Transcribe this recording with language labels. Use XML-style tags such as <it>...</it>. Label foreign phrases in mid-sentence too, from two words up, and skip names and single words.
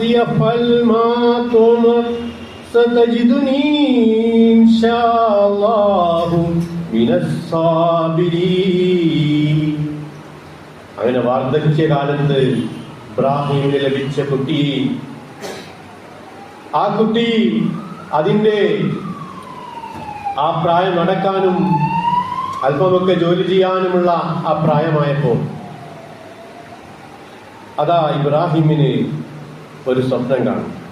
<ar>افعل ما تؤمر ستجدني إن شاء الله من الصابرين.</ar> <ml>അങ്ങനെ വാർദ്ധക്യകാലത്ത് ഇബ്രാഹിമിന് ലഭിച്ച കുട്ടി, ആ കുട്ടി അതിന്റെ ആ പ്രായം നടക്കാനും അല്പമൊക്കെ ജോലി ചെയ്യാനുമുള്ള ആ പ്രായമായപ്പോൾ അതാ ഇബ്രാഹിമിന് ഒരു സ്വപ്നം കാണും.</ml>